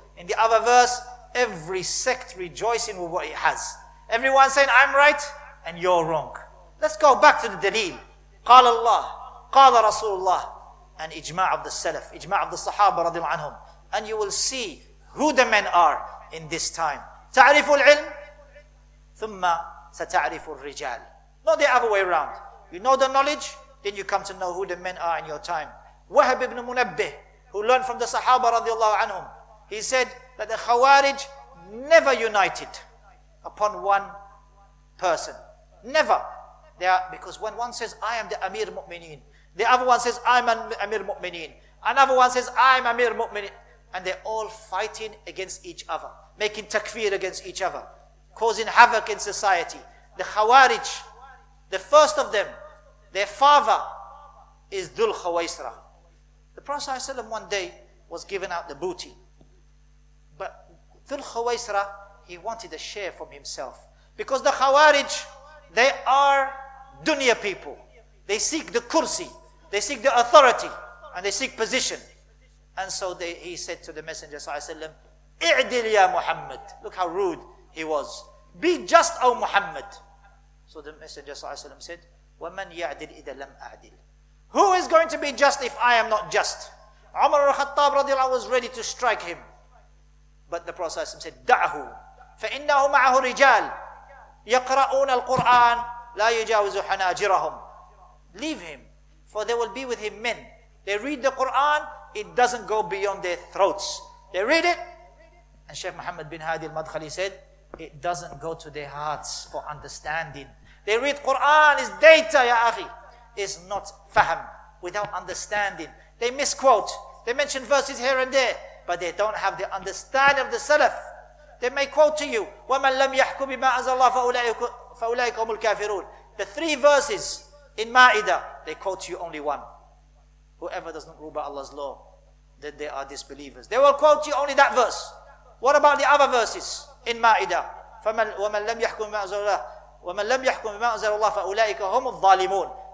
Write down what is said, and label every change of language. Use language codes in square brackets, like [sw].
[en] In the other verse, every sect rejoicing with what it has. Everyone saying, I'm right and you're wrong. Let's go back to the dalil. [ar] قال الله, قال رسول الله, [en] and ijma' of the Salaf, ijma' of the Sahaba radiallahu anhum. And you will see who the men are in this time. [ar] تعرف العلم ثم ستعرف الرجال. [en] Not the other way around. You know the knowledge, then you come to know who the men are in your time. Wahab ibn Munabbih, who learned from the Sahaba radiallahu anhum, he said that the Khawarij never united upon one person. Never. Because when one says, I am the Amir Mu'mineen, the other one says, I'm an Amir Mu'mineen, another one says, I'm Amir Mu'mineen, and they're all fighting against each other, making takfir against each other, causing havoc in society. The Khawaarij, the first of them, their father is Dhul Khawaisra. The Prophet ﷺ one day was giving out the booty. But Dhul Khawaisra, he wanted a share from himself. Because the Khawarij, they are dunya people. They seek the kursi, they seek the authority, and they seek position. And so he said to the Messenger ﷺ, [ar] "I'dil ya Muhammad." [en] Look how rude he was. Be just, O Muhammad. So the Messenger ﷺ said, [ar] وَمَنْ يَعْدِلْ إِذَا لَمْ أَعْدِلْ. [en] Who is going to be just if I am not just? Umar al-Khattab radiallahu was ready to strike him. But the Prophet ﷺ said, [ar] دَعْهُ فَإِنَّهُ مَعَهُ رِجَالٌ يَقْرَؤُونَ الْقُرْآنَ لَا يُجَاوِزُ حَنَاجِرَهُم. [en] Leave him, for there will be with him men. They read the Quran, it doesn't go beyond their throats. They read it, and Shaykh Muhammad bin Hadi al-Madkhali said, it doesn't go to their hearts for understanding. They read Quran, is data, ya akhi. Is not fahm, without understanding. They misquote. They mention verses here and there, but they don't have the understanding of the Salaf. They may quote to you, [ar] وَمَنْ لَمْ يَحْكُمْ بِمَا أَنزَلَ اللَّهُ فَأُولَٰئِكَ هُمُ الْكَافِرُونَ. [en] The 3 verses in Ma'idah, they quote to you only one. Whoever does not rule by Allah's law, then they are disbelievers. They will quote you only that verse. What about the other verses in Ma'idah? [ar] وَمَنْ لَمْ يَحْكُمْ بِمَا أَنزَلَ اللَّهُ وَمَنْ لَمْ يَحْكُمْ بِمَا أَنزَلَ اللَّهُ فَأُولَٰئِكَ هُمُ الظَّالِمُونَ.